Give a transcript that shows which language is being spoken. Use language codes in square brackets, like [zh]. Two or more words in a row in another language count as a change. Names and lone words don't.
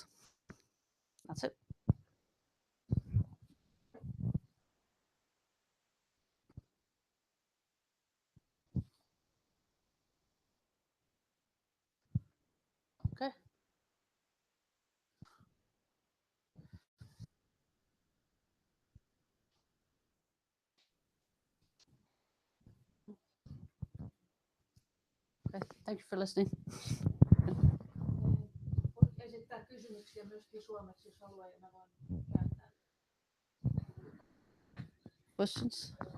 [en] That's it. Okay. Okay. Thank you for listening. [fi] Esittää kysymyksiä myöskin suomeksi, jos haluaa, ja mä voin käyttää. [en] Questions?